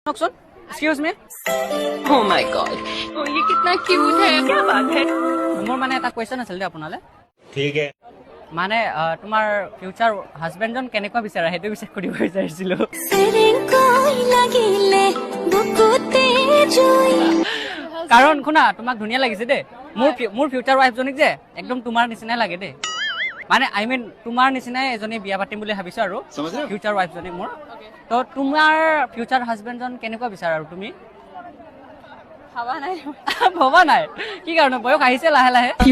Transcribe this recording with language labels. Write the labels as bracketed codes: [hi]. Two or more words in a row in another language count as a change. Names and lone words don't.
[en] excuse me Oh my god. [hi] Oh, ये कितना क्यूट है. क्या बात है? [as] মোৰ মানে এটা কুৱেশ্যন আছিল দেই আপোনালৈ [hi] ठीक है [as] মানে তোমাৰ [en] future husbandজন [as] কেনেকুৱা বিচাৰা সেইটো বিচাৰ কৰিব বিচাৰিছিলো কাৰণ শুনা তোমাক ধুনীয়া লাগিছে দেই মোৰ [en] future wifeজনীক [as] যে একদম তোমাৰ নিচিনাই লাগে দেই মানে [en] I mean [as] তোমাৰ নিচিনাই এজনী বিয়া পাতিম বুলি ভাবিছো আৰু [en] future wifeজনীক [as] মোৰ তো তোমাৰ [en] future husbandজন [as] কেনেকুৱা বিচাৰা আৰু তুমি ভবা নাই কি কাৰণে বয়স আহিছে লাহে লাহে